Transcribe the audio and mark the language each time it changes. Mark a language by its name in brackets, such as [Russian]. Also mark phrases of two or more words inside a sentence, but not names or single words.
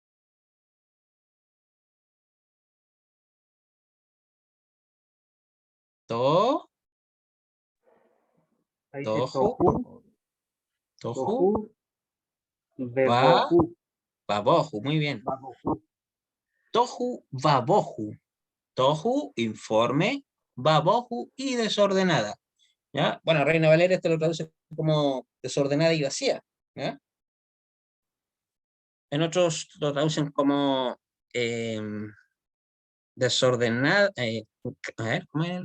[Spanish] To, Ahí dice tohu, tohu, tohu, tohu, va, bebohu, babohu. Muy bien. babohu. [Hebrew] Tohu, babohu. [Spanish] Tohu, informe, babohu y desordenada. ¿Ya? Bueno, Reina Valeria esto lo traduce como desordenada y vacía. ¿Ya? En otros lo traducen como desordenada. A ver, ¿cómo es?